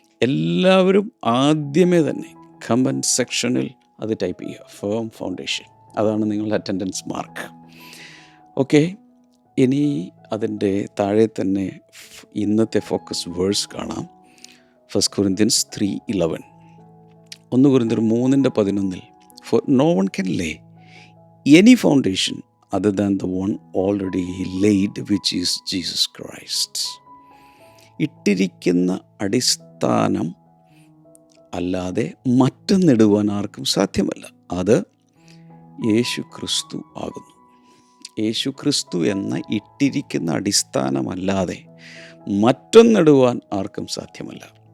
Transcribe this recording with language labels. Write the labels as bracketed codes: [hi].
[ml] എല്ലാവരും ആദ്യമേ തന്നെ കമൻറ്റ് സെക്ഷനിൽ അത് ടൈപ്പ് ചെയ്യുക, [en] Firm foundation. [ml] അതാണ് നിങ്ങളുടെ അറ്റൻഡൻസ് മാർക്ക്. ഓക്കെ, ഇനി അതിൻ്റെ താഴെ തന്നെ ഇന്നത്തെ ഫോക്കസ് വേഴ്സ് കാണാം. [en] 1 Corinthians 3:11. 1 Corinthians 3:11. For no one can lay any foundation other than the one already laid, which is Jesus Christ. [ml] ഇട്ടിരിക്കുന്ന അടിസ്ഥാനം അല്ലാതെ മറ്റൊന്നിടുവാൻ ആർക്കും സാധ്യമല്ല. അത് യേശു ക്രിസ്തു ആകുന്നു. യേശു ക്രിസ്തു എന്ന ഇട്ടിരിക്കുന്ന അടിസ്ഥാനമല്ലാതെ മറ്റൊന്നിടുവാൻ ആർക്കും സാധ്യമല്ല.